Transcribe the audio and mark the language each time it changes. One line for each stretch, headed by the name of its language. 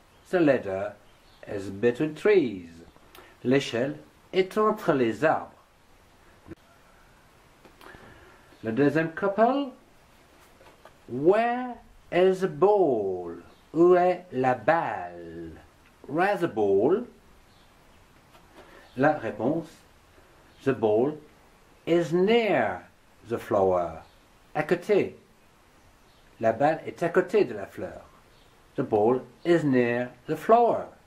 English: The ladder is between trees.
French: L'échelle est entre les arbres. Le deuxième couple,
English: Where is the ball?
French: Où est la balle?
English: Where's the ball?
French: La réponse,
English: the ball is near the flower.
French: À côté. La balle est à côté de la fleur.
English: The ball is near the flower.